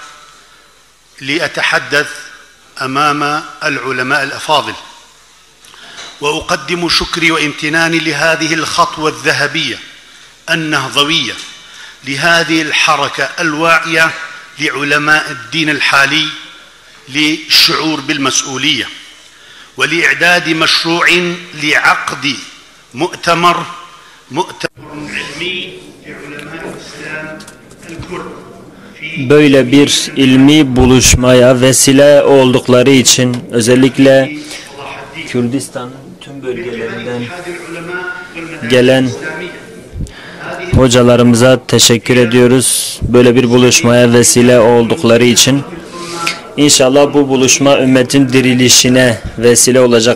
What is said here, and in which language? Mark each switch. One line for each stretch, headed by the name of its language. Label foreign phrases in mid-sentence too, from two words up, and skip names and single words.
Arabic: لأتحدث أمام العلماء الأفاضل، وأقدم شكري وامتناني لهذه الخطوة الذهبية النهضوية لهذه الحركة الواعية لعلماء الدين الحالي للشعور بالمسؤولية ولإعداد مشروع لعقد مؤتمر علمي لعلماء الإسلام الكرد.
Turkish: Böyle bir ilmi buluşmaya vesile oldukları için özellikle Kürdistan tüm bölgelerinden gelen hocalarımıza teşekkür ediyoruz. Böyle bir buluşmaya vesile oldukları için. İnşallah bu buluşma ümmetin dirilişine vesile olacak.